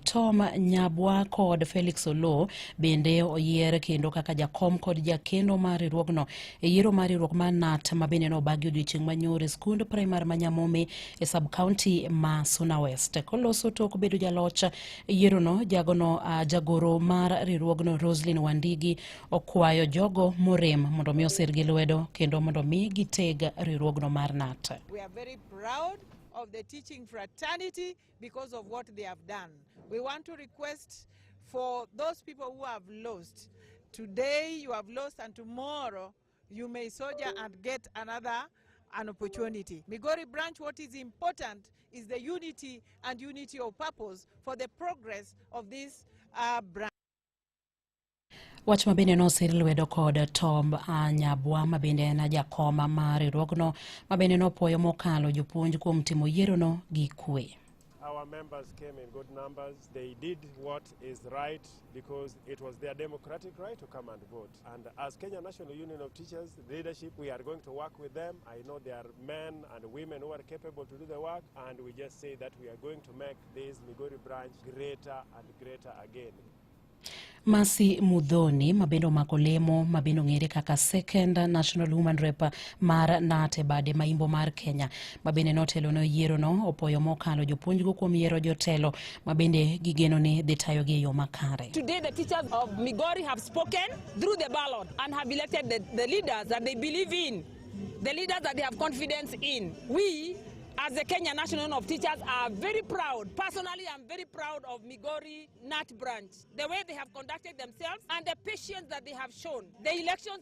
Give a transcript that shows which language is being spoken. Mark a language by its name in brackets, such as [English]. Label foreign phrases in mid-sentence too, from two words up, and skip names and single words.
[Luo (Kenya and Tanzania)] Tom Nyabwa kod Felix Oloo bende oyier kendo kaka jakom kod jakendo mar riwruogno e yiero mar riwruok mar KNUT ma bende no bagi odiochieng' manyoro skund primar ma Nyamome e sub county ma Suna West. Koloso tok bedo jaloch yiero no jagoro mar riwruogno Roseline Wandigi okwayo jogo morem mondo mi osirgi lwedo kendo mondo mi giteg riwruogno mar KNUT. [English] We are very proud of the teaching fraternity because of what they have done. We want to request for those people who have lost. Today you have lost and tomorrow you may soldier and get an opportunity. Migori branch, what is important is the unity and unity of purpose for the progress of this branch. [Luo (Kenya and Tanzania)] Wach mabende nosir lwedo kod Tom Nyabwa mabende en jakoma mar riwruogno mabende nopuoyo mokalo jopuonj kuom timo yiero no gi kwe. [English] Our members came in good numbers. They did what is right because it was their democratic right to come and vote. And as Kenya National Union of Teachers leadership, we are going to work with them. I know there are men and women who are capable to do the work, and we just say that we are going to make this Migori branch greater and greater again. [Luo (Kenya and Tanzania)] Masi Mudhoni mabendo makolemo mabendo ng'ere kaka [English] second national woman rep [Luo (Kenya and Tanzania)] mar KNUT e bade maimbo mar Kenya mabende notelo no yiero no opoyo mokalo jopuonjgo kuom yiero jotelo mabende gigeno ni dhi tayo gi yo makare. [English] Today the teachers of Migori have spoken through the ballot and have elected the leaders that they believe in, the leaders that they have confidence in. We as the Kenya National Union of Teachers are very proud. Personally, I'm very proud of Migori KNUT branch. The way they have conducted themselves and the patience that they have shown.